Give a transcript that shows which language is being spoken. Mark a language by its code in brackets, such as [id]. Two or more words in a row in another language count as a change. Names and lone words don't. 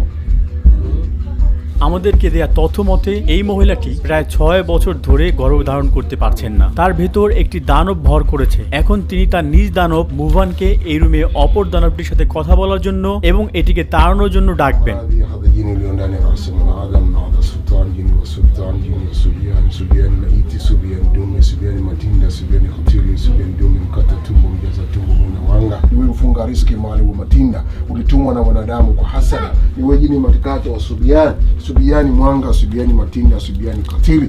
[bn] আমাদেরকে দেয়া তথ্য মতে এই মহিলাটি প্রায় 6 বছর ধরে গর্ভধারণ করতে পারছেন না। তার ভেতর একটি দানব ভর করেছে। এখন তিনি তার নিজ দানব মুভানকে এই রুমে অপর দানবটির সাথে কথা বলার জন্য এবং এটিকে তাড়ানোর জন্য ডাকবেন। [sw] Ufunga riski mali wa matinda ulitumwa na wanadamu kwa hasara. Niwe jini matikato wa subiani mwanga, subiani matinda, subiani katili.